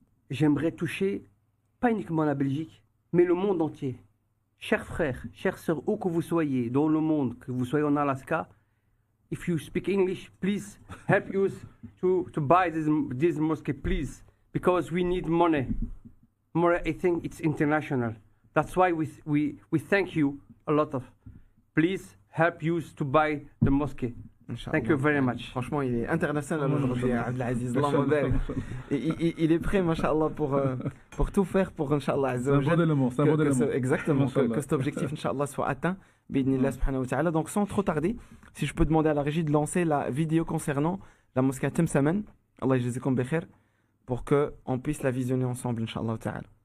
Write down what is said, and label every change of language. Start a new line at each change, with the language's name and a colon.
French: J'aimerais toucher pas uniquement la Belgique, mais le monde entier. Chers frères, chères sœurs, où que vous soyez dans le monde, que vous soyez en Alaska,
English: if you speak English, please help us to buy this mosque, please, because we need money. More, I think it's international. That's why we thank you a lot of. Please help us to buy the mosque.
Arabic: Inch'Allah.
English: Thank you very much.
French: Franchement, il est international aujourd'hui, Abdelaziz.
Arabic: Allahumma barik.
French: Il est prêt, Masha'Allah, pour tout faire pour, Inch'Allah, C'est un bon élément, c'est un bon élément. Exactement,
Arabic: Masha'Allah.
French: que cet objectif, Inch'Allah, soit atteint.
Arabic: Bidnillah subhanahu wa ta'ala.
French: Donc, sans trop tarder, si je peux demander à la régie de lancer la vidéo concernant la mosquée à Temsaman,
Arabic: Allah yajzikum bi khair,
French: pour qu'on puisse la visionner ensemble, Inch'Allah ta'ala.